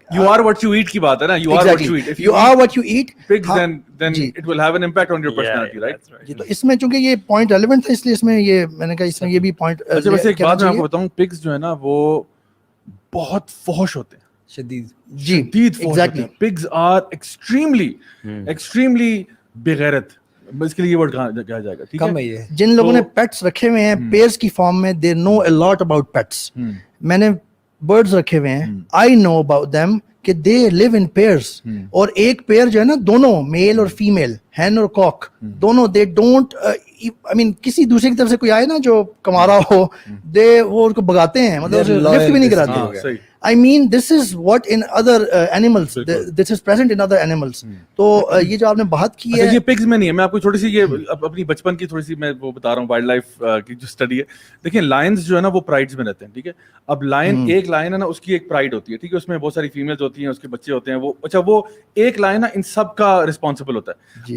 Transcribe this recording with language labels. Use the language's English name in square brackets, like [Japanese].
[English] you are what you eat [Urdu] کی بات ہے نا, [English] you are what you eat. If you are what you eat, pigs then it will have an impact on your personality, right? [Urdu] جی تو اس میں چونکہ یہ point relevant تھا, اس لیے اس میں یہ میں نے کہا اس میں یہ بھی پوائنٹ. اچھا ویسے ایک بات میں آپ کو بتاؤں, pigs جو ہے نا وہ بہت فحش ہوتے ہیں, شدید, جی [English] Exactly. pigs are extremely [Urdu] بغیرت, اس کے لیے یہ ورڈ کہا جائے گا, ٹھیک ہے. جن لوگوں نے پیٹس رکھے ہوئے ہیں پیئرز کی فارم میں, [English] they know a lot about pets. [Urdu] میں نے برڈز رکھے ہوئے ہیں, [English] I know about them [Urdu] کہ [English] they live in pairs, [Urdu] اور ایک پیئر جو ہے نا, دونوں میل اور فیمیل, ہین اور کاک, دونوں [English] they don't I mean [Urdu] کسی دوسرے کی طرف سے کوئی آئے نا جو کمارا ہو, وہ ان کو بگاتے ہیں, مطلب لفٹ بھی نہیں کراتے. [English] I mean this is what in other animals, this is present in other animals. [Urdu] تو یہ جو آپ نے بات کی ہے, یہ pigs میں نہیں ہے. میں آپ کو چھوٹی سی یہ اپنی بچپن کی تھوڑی سی میں وہ بتا رہا ہوں, وائلڈ لائف کی جو اسٹڈی ہے. دیکھیں لائنز جو ہے نا وہ پرائڈز میں رہتے ہیں, ٹھیک ہے. اب لائن, ایک لائن ہے نا, اس کی ایک پرائڈ ہوتی ہے, ٹھیک ہے, اس میں بہت ساری فیمیلز ہوتی ہیں, اس کے بچے ہوتے ہیں, وہ اچھا وہ ایک لائن نا ان سب کا رسپانسبل ہوتا ہے.